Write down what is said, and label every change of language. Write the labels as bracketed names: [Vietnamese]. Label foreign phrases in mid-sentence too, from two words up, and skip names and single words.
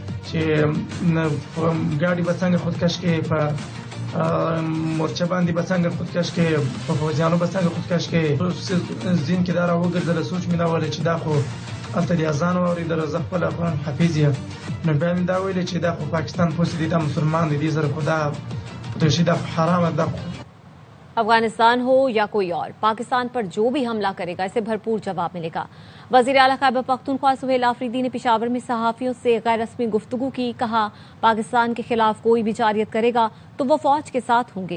[Pashto] چې ګاډي به څنګه خودکش کې په مورچه باندې به څنګه خودکش کې په فوجیانو به څنګه خودکش کې ځین کې دا راوګرځېدل سوچ مې دا ویل چې دا خو هلته د اذان واورېدل زه خپل افغان حفیظ یم نو بیا مې دا ویل چې دا خو پاکستان پوسې دي دا مسلمان دي دې سره خو دا [Urdu] سیدھا حرام ہے. افغانستان ہو یا کوئی اور، پاکستان پر جو بھی حملہ کرے گا اسے بھرپور جواب ملے گا۔ وزیر اعلیٰ خیبر پختونخوا سہیل آفریدی نے پشاور میں صحافیوں سے غیر رسمی گفتگو کی، کہا پاکستان کے خلاف کوئی بھی جارحیت کرے گا تو وہ فوج کے ساتھ ہوں گے۔